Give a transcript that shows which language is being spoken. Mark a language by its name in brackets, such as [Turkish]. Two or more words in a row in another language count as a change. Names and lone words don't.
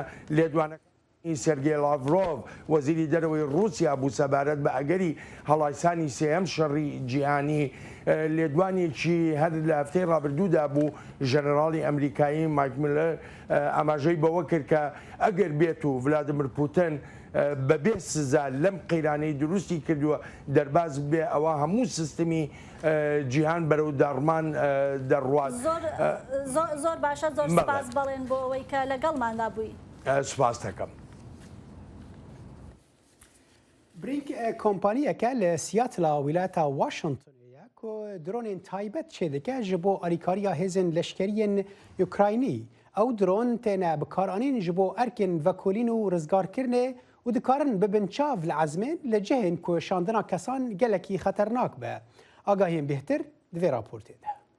[Central Kurdish] لێدوانەکە سێرگێ لاڤرۆڤ وەزیری دەرەوەی رووسیا بوو سەبارەت بە ئەگەری هەڵایسانی سێەم شەڕی جیهانی لێدوانێکی هەر لە هەفتەی ڕابردوودا بوو ژەنەراڵی ئەمریکایی مایک میلەر ئاماژەی بەوە کرد کە ئەگەر بێت و ڤلادیمیر پوتین بەبێ سزا لەم قەیرانەی دروستی کردووە دەرباز بێ ئەوە هەموو سیستمی جیهان بەرەو داڕمان دەڕوات زۆر باشە زۆر سپاس بەڵێن بۆ ئەوەی کە لەگەڵماندا بووی سپاس دەکەم [Kurdish] برینک کۆمپانیەکە لە سیاتلا ویلایەتە واشنگتنەیە کۆ درۆنên تایبەت çêdike ji bo alîkariya hêzên leşkeriyên Ukraynî ew dron têne bikaranîn ji bo erkên vekolîn û rizgarkirinê û dikarin bibin çav li ezmên li cihên ku şandina kesan gelekî xeternak be. Agahiyên bêhtir di vê raportê de.